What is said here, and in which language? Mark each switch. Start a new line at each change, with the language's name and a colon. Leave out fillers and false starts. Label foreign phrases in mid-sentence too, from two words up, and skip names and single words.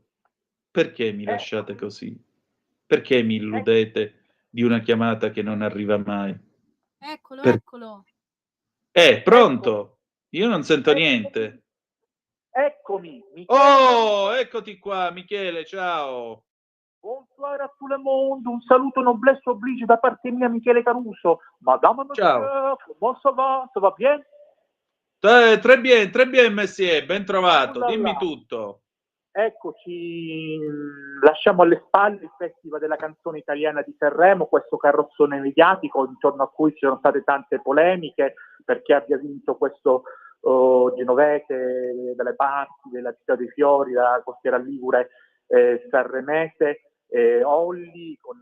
Italian: Perché mi lasciate così? Perché mi illudete di una chiamata che non arriva mai? Eccolo, Per... eccolo. Pronto? Io non sento niente. Eccomi, Michele Oh, Caruso. eccoti qua, Michele, ciao.
French: Bonsoir a tout le monde,
Italian: un saluto
French: noblesse oblige
Italian: da parte mia, Michele Caruso. Madame, Ciao.
French: monsieur, comment ça va? Ça va bien? Très bien, Messie, ben Oh
Italian: trovato, là dimmi là. tutto. Eccoci, lasciamo alle spalle il Festival della canzone italiana di Sanremo, questo carrozzone mediatico intorno a cui ci sono state tante polemiche perché abbia vinto questo genovese dalle parti della città dei fiori, dalla costiera ligure sanremese, Olli con